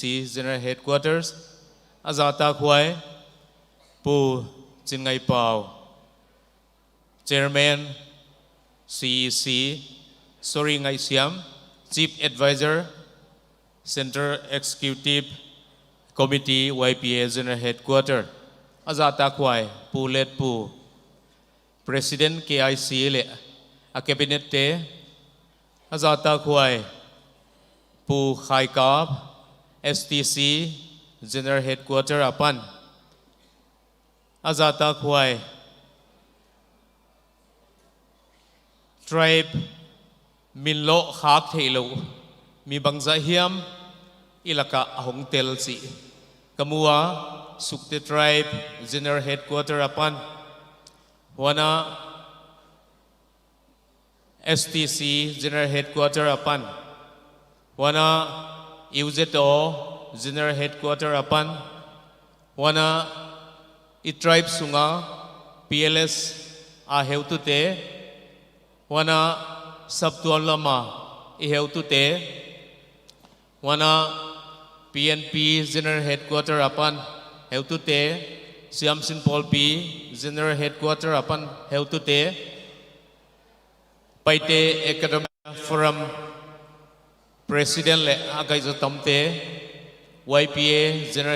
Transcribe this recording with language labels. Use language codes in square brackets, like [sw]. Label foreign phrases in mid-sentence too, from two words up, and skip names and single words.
[pck] General Headquarters azata khwai pu chingai pau Chairman CEC Sori ngai siam Chief Advisor Center Executive Committee YPA General Headquarter Azata Kwai Pu Let Pu President KIC Le A Cabinet Te Azata Kwai Pu Khai Kap STC General Headquarter apan azata khwai tribe minlo khak theilo mi bangza hiam ilaka hongtel si kamua sukte tribe General Headquarter apan wana STC General Headquarter apan wana UZO General Headquarter apan wana I tribe sunga PLS a heutute wana sabtuan lama I heutute wana PNP General Headquarter apan heutute Siam Sinpol P General Headquarter apan heutute Paite Academic Forum President le akai zo tamte YPA General